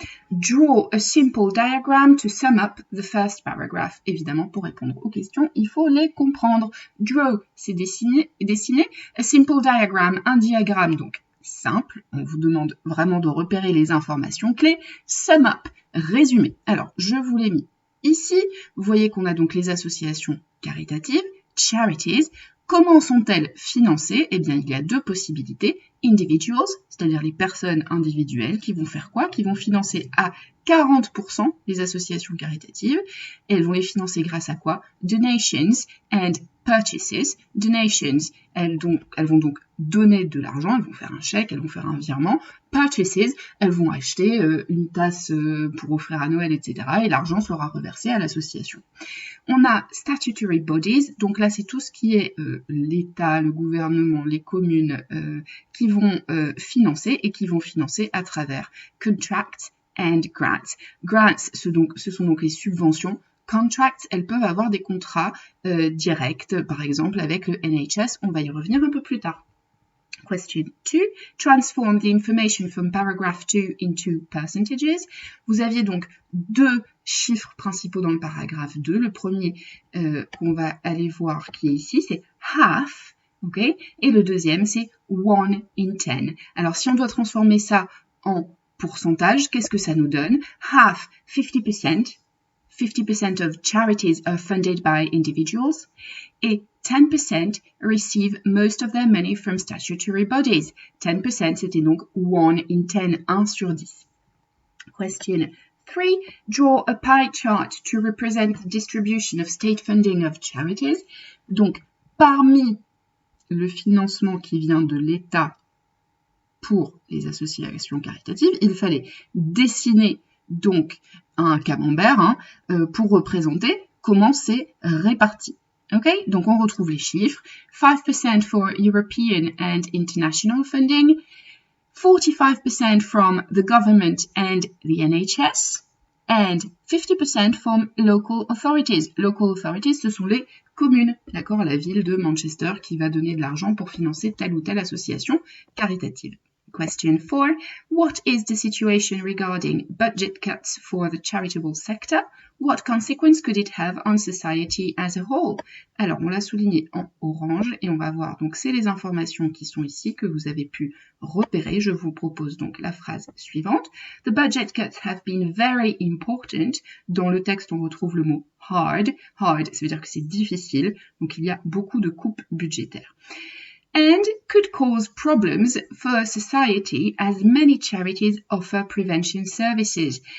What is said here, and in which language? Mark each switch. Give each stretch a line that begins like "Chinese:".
English: Draw a simple diagram to sum up the first paragraph.
French: Évidemment, pour répondre aux questions, il faut les comprendre. Draw, c'est dessiner.
English: A simple diagram,
French: un diagramme, donc simple. On vous demande vraiment de repérer les informations clés.
English: Sum up,
French: résumé. Alors, je vous l'ai mis ici. Vous voyez qu'on a donc les associations caritatives, charities. Comment sont-elles financées? Eh bien, il y a deux possibilités.
English: Individuals,
French: c'est-à-dire les personnes individuelles qui vont faire quoi? Qui vont financer à 40% les associations caritatives. Et elles vont les financer grâce à quoi?
English: Donations and purchases.
French: Donations, elles vont donc donner de l'argent, elles vont faire un chèque, elles vont faire un virement.
English: Purchases,
French: elles vont acheter une tasse pour offrir à Noël, etc. Et l'argent sera reversé à l'association. On a
English: statutory bodies,
French: donc là c'est tout ce qui est l'État, le gouvernement, les communes qui vont financer et qui vont financer à travers
English: contracts and grants.
French: Grants, ce sont donc les subventions. Contracts, elles peuvent avoir des contrats directs, par exemple avec le NHS, on va y revenir un peu plus tard.
English: Question 2. Transform the information from paragraph 2 into percentages.
French: Vous aviez donc deux chiffres principaux dans le paragraphe 2. Le premier qu'on va aller voir qui est ici, c'est
English: half.
French: Okay? Et le deuxième, c'est
English: 1 in 10.
French: Alors, si on doit transformer ça en pourcentage, qu'est-ce que ça nous donne?
English: Half, 50%. 50% of charities are funded by individuals.
French: Et
English: 10% receive most of their money from statutory bodies.
French: 10%, c'était donc
English: 1 in 10,
French: 1 sur 10.
English: Question 3. Draw a pie chart to represent the distribution of state funding of charities.
French: Donc, parmi le financement qui vient de l'État pour les associations caritatives, il fallait dessiner donc un camembert pour représenter comment c'est réparti. Okay? Donc on retrouve les chiffres.
English: 5% for European and international funding, 45% from the government and the NHS, and 50% from local authorities. Local authorities,
French: ce sont les communes, d'accord, la ville de Manchester qui va donner de l'argent pour financer telle ou telle association caritative.
English: Question 4. What is the situation regarding budget cuts for the charitable sector? What consequence could it have on society as a whole?
French: Alors, on l'a souligné en orange et on va voir. Donc, c'est les informations qui sont ici que vous avez pu repérer. Je vous propose donc la phrase suivante.
English: The budget cuts have been very important.
French: Dans le texte, on retrouve le mot hard. Hard, ça veut dire que c'est difficile. Donc, il y a beaucoup de coupes budgétaires.
English: And could cause problems for society as many charities offer prevention services.